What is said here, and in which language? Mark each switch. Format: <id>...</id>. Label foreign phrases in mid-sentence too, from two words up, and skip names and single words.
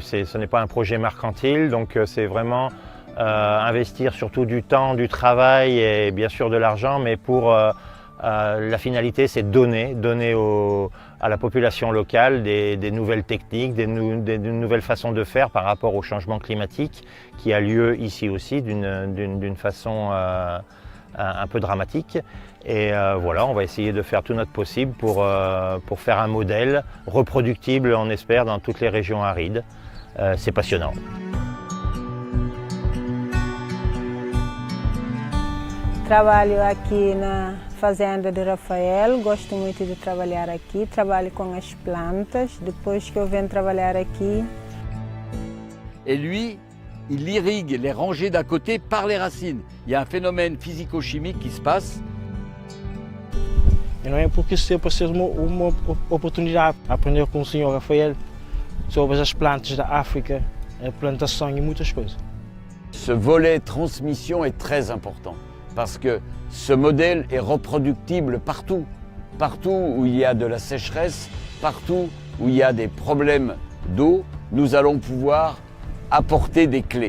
<fr>Ce n'est pas un projet mercantile, donc c'est vraiment investir surtout du temps, du travail et bien sûr de l'argent, mais pour la finalité, c'est donner à la population locale des nouvelles techniques, des nouvelles façons de faire par rapport au changement climatique qui a lieu ici aussi d'une façon un peu dramatique. Et voilà, on va essayer de faire tout notre possible pour faire un modèle reproductible, on espère, dans toutes les régions arides. C'est passionnant.</fr> <pt>Trabalho aqui na fazenda de Rafael, gosto muito de trabalhar aqui, trabalho com as plantas, depois que eu venho trabalhar aqui.</pt> <fr>Et lui, il irrigue les rangées d'à côté par les racines. Il y a un phénomène physico-chimique qui se passe.</fr> <pt>E não é porque isso pode ser uma oportunidade de aprender com o senhor Rafael sobre as plantas da África, a plantação e muitas coisas.</pt> <fr>Ce volet transmission est très important parce que ce modèle est reproductible partout. Partout où il y a de la sécheresse, partout où il y a des problèmes d'eau, nous allons pouvoir apporter des clés.</fr>